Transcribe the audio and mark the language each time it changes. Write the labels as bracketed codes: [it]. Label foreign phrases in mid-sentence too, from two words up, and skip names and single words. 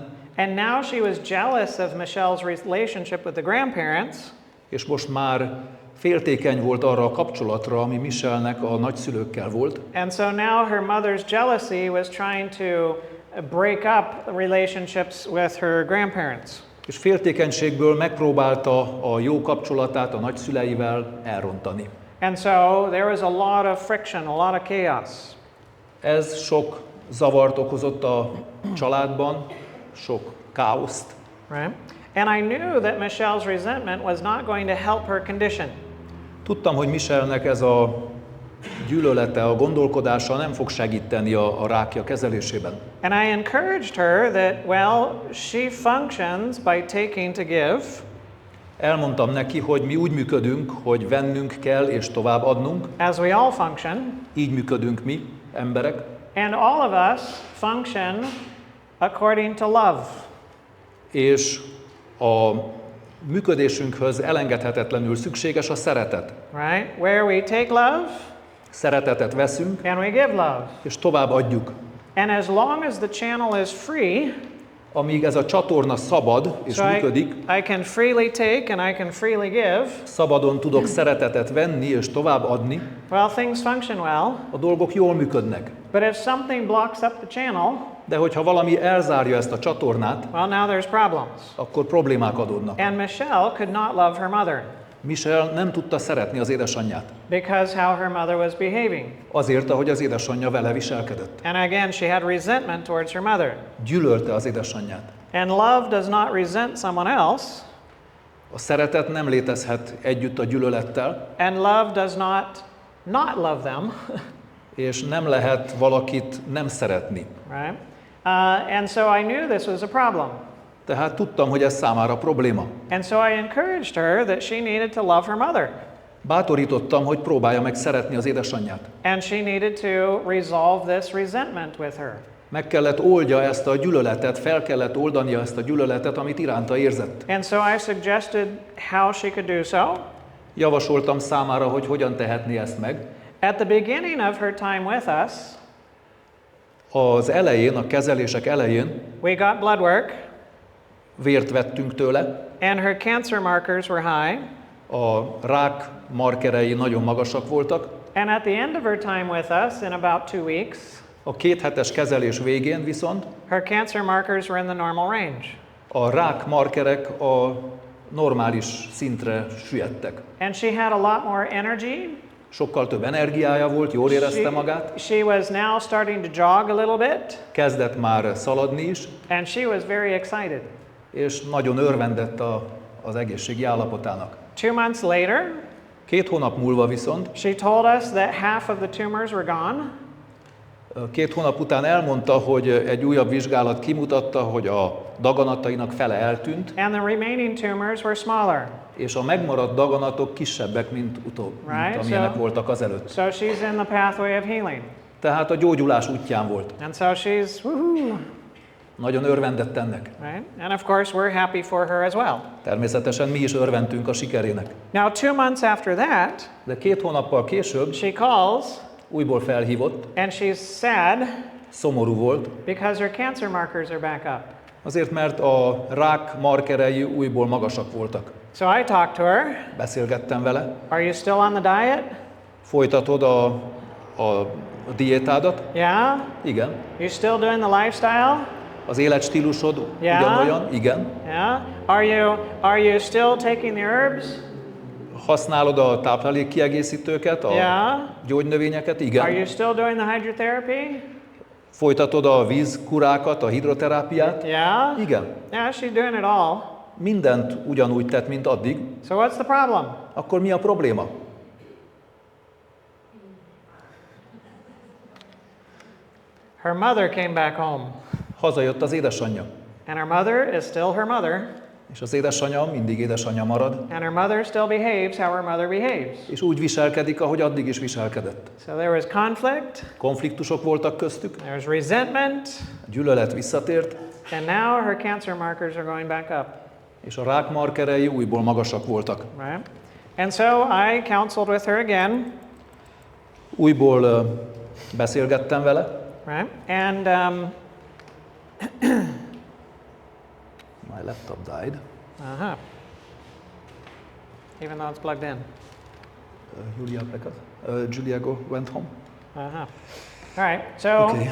[en] And now she was jealous of Michelle's relationship with the grandparents. [hu] És most már féltékeny volt arra a kapcsolatra, ami Michellenek a nagyszülőkkel volt. [en] And so now her mother's jealousy was trying to break up relationships with her grandparents. [hu] És féltékenységből megpróbálta a jó kapcsolatát a nagyszüleivel elrontani. [en] And so there was a lot of friction, a lot of chaos. [hu] Ez sok zavart okozott a családban, sok káoszt. [en] Right? And I knew that Michelle's resentment was not going to help her condition. [hu] Tudtam, hogy Michellenek ez a gyűlölete, a gondolkodása nem fog segíteni a rákja kezelésében. [en] And I encouraged her that, well, she functions by taking to give. [hu] Elmondtam neki, hogy mi úgy működünk, hogy vennünk kell és tovább adnunk. [en] As we all function. [hu] Így működünk mi, emberek. [en] And all of us function according to love. [hu] És a működésünkhöz elengedhetetlenül szükséges a szeretet. [en] Right? Where we take love, [hu] Szeretetet veszünk, [en] and we give love. [hu] és tovább adjuk. [en] And as long as the channel is free, [hu] amíg ez a csatorna szabad és működik, [en] I can freely take and I can freely give. [hu] Szabadon tudok szeretetet venni és tovább adni. [en] Well, things function well. [hu] A dolgok jól működnek. [en] But if something blocks up the channel, [hu] de hogyha valami elzárja ezt a csatornát, [en] well, now there's problems. [hu] akkor problémák adódnak. [en] And Michelle could not love her mother. [hu] Michelle nem tudta szeretni az édesanyját. [en] Because how her mother was behaving. [hu] Azért, ahogy az édesanyja vele viselkedett. [en] And again, she had resentment towards her mother. [hu] Gyűlölte az édesanyját. [en] And love does not resent someone else. [hu] A szeretet nem létezhet együtt a gyűlölettel. [en] And love does not love them. [hu] És nem lehet valakit nem szeretni. [en] Right? And so I knew this was a problem. [hu] Tehát tudtam, hogy ez számára probléma. [en] And so I encouraged her that she needed to love her mother. [hu] Bátorítottam, hogy próbálja meg szeretni az édesanyját. [en] And she needed to resolve this resentment with her. [hu] Meg kellett oldja ezt a gyűlöletet, fel kellett oldania ezt a gyűlöletet, amit iránta érzett. [en] And so I suggested how she could do so. [hu] Javasoltam számára, hogy hogyan tehetné ezt meg. [en] At the beginning of her time with us, [hu] az elején, a kezelések elején [en] we got blood work. [hu] Vért vettünk tőle. [en] And her cancer markers were high. [hu] A rák markerei nagyon magasak voltak. [en] And at the end of her time with us, in about 2 weeks, [hu] a 2 hetes kezelés végén viszont [en] her cancer markers were in the normal range. [hu] A rák markerek a normális szintre süllyedtek. [en] And she had a lot more energy. [hu] Sokkal több energiája volt, jól érezte magát. [en] She was now starting to jog a little bit. [hu] Kezdett már szaladni is. [en] And she was very excited. [hu] És nagyon örvendett az egészségi állapotának. [en] 2 months later, [hu] 2 hónap múlva viszont [en] she told us that half of the tumors were gone. [hu] 2 hónap után elmondta, hogy egy újabb vizsgálat kimutatta, hogy a daganatainak fele eltűnt. [en] And the remaining tumors were smaller. [hu] És a megmaradt daganatok kisebbek, mint amilyenek voltak azelőtt. [en] So she's in the pathway of healing. [hu] Tehát a gyógyulás útján volt. [en] And so she's woohoo. [hu] Nagyon örvendett ennek. [en] Right? And of course we're happy for her as well. [hu] Természetesen mi is örvendtünk a sikerének. [en] Now 2 months after that, [hu] de 2 hónappal később [en] she calls, [hu] újból felhívott, [en] and she's sad, [hu] szomorú volt, [en] because her cancer markers are back up. [hu] Azért, mert a rák markerei újból magasak voltak. [en] So I talked to her. [hu] Beszélgettem vele. [en] Are you still on the diet? [hu] Folytatod a diétádat? [en] Yeah? [hu] Igen. [en] You still doing the lifestyle? [hu] Az életstílusod [en] Yeah. [hu] ugyanolyan? Igen. [en] Yeah? Are you still taking the herbs? [hu] Használod a táplálékkiegészítőket, a [en] Yeah. [hu] gyógynövényeket? [en] Are [hu] Igen. [en] you still doing the hydrotherapy? [hu] Folytatod a vízkurákat, a hidroterápiát? [en] Yeah? [hu] Igen. [en] Yeah, she's doing it all. [hu] Mindent ugyanúgy tett, mint addig. [en] So what's the problem? [hu] Akkor mi a probléma? [en] Her mother came back home. [hu] Hazajött az édesanyja. [en] And her mother is still her mother. [hu] És az édesanyja mindig édesanyja marad. [en] And her mother still behaves how her mother behaves. [hu] És úgy viselkedik, ahogy addig is viselkedett. [en] So there was conflict. [hu] Konfliktusok voltak köztük. [en] There was resentment. [hu] A gyűlölet visszatért. [en] And now her cancer markers are going back up. [hu] És a rák markerei újból magasak voltak. [en] Right? And so I counseled with her again. [hu] Újból beszélgettem vele. [en] Right? And My laptop died. even though it's plugged in. Julia went home. All right. So Okay.